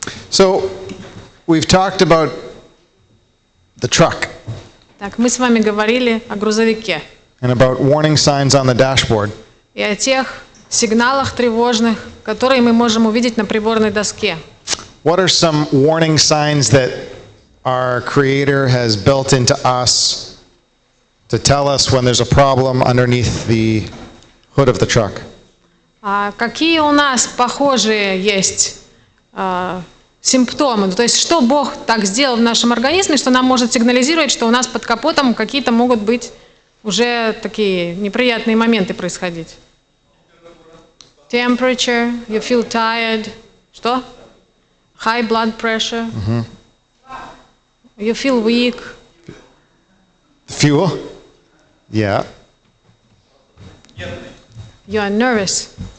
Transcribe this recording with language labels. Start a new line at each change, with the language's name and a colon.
English: So, we've talked about the truck
Russian: Так, мы с вами говорили о грузовике
English: and about warning signs on the dashboard.
Russian: и о тех сигналах тревожных, которые мы можем увидеть на приборной доске.
English: What are some warning signs that our Creator has built into us to tell us when there's a problem underneath the hood of the truck?
Russian: А какие у нас похожие есть симптомы? То есть что Бог так сделал в нашем организме, что нам может сигнализировать, что у нас под капотом какие-то могут быть уже такие неприятные моменты происходить?
English: Temperature, you feel tired.
Russian: Что?
English: High blood pressure. You feel weak. Fuel? Yeah. You are nervous.